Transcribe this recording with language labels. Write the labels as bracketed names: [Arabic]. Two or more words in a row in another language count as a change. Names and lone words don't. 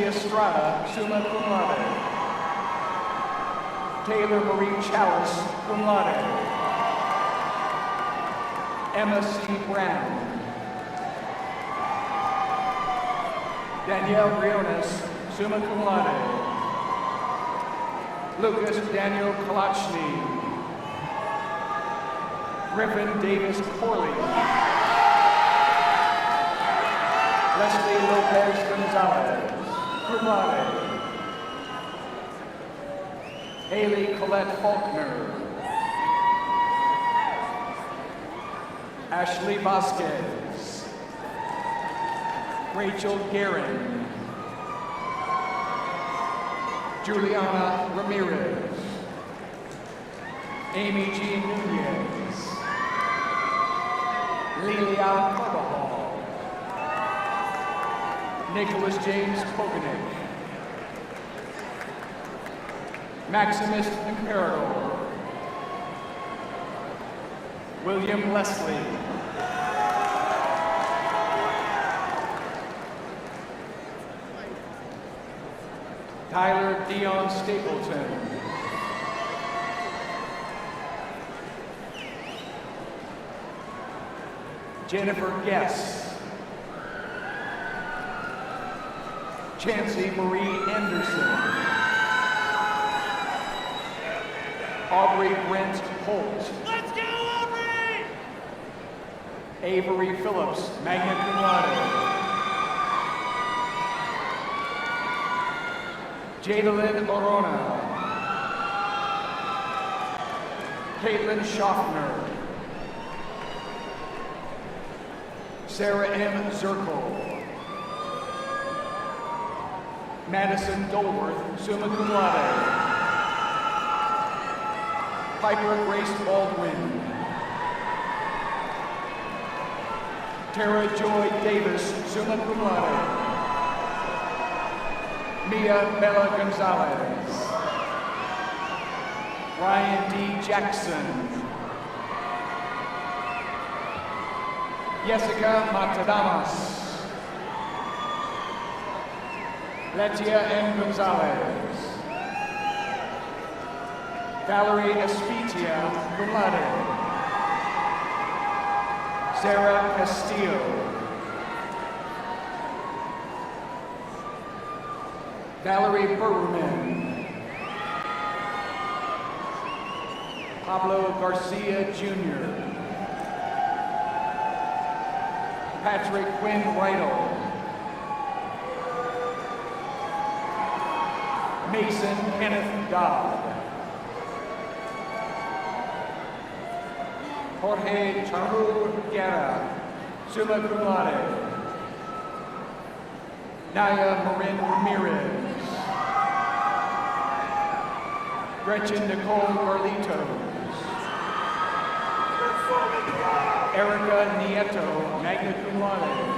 [English] Estrada, [Latin] summa cum laude. [English] Taylor Marie Chalice, [Latin] cum laude. [English] Emma C. Brown. Danielle Briones, [Latin] summa cum laude. [English] Lucas Daniel Kalachny. Griffin Davis Corley. Leslie Lopez Gonzalez, [Latin] cum laude. [English] Haley Colette Faulkner. Ashley Vasquez. Rachel Guerin. Juliana Ramirez. Amy G. Nunez. Lilia Carbajal. Nicholas James Poganik. Maximus Imperador. William Leslie. Tyler Dion Stapleton. Jennifer Guess. Chancey Marie Anderson. Aubrey Brent Holt. Let's go, Aubrey! Avery Phillips, [Latin] magna cum laude. [English] Jadalyn Orona. Caitlin Schaffner. Sarah M. Zirkle. Madison Dolworth, [Latin] summa cum laude. [English] Piper Grace Baldwin. Tara Joy Davis, [Latin] summa cum laude. [English] Mia Bella Gonzalez. Ryan D. Jackson. Jessica Matadamas. Letia M. Gonzalez. Valerie Espitia, [Latin] cum laude. [English] Sarah Castillo. Valerie Berman. Pablo Garcia Jr. Patrick Quinn Riddle. Mason Kenneth Dodd. Jorge Charu Guerra, [Latin] summa cum laude. [English] Naya Marin Ramirez. Gretchen Nicole Garlitos. Erica Nieto, [Latin] magna cum laude.